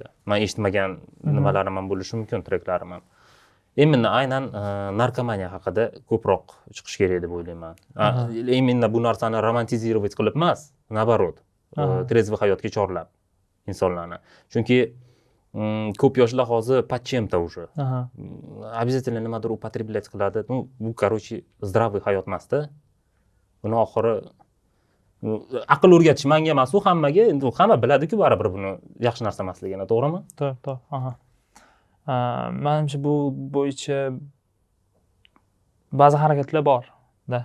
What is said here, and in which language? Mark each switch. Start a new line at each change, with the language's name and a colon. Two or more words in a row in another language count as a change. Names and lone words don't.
Uzbek: Men eshitmagan nimalarim ham bo'lishi mumkin, treklarim ham. Именно aynan narkomaniya haqida ko'proq chiqish kerak deb o'ylayman. Именно bu narsani romantizировать qilib emas, наоборот, trezvi hayotga chorlab insonlarni. Chunki ko'p yoshlar hozir
Russian: подчем-то уже.
Uzbek: Обязательно nimadir употреблять qiladi. Bu
Russian: короче здравый
Uzbek: hayot emas-da. Buni oxiri aql o'rgatish menga emas, u hammaga, endi hamma biladi-ku baribir buni yaxshi narsa emasligini, to'g'rimi? To'g'ri. Menimcha bu bo'yicha ba'zi harakatlar bor-da.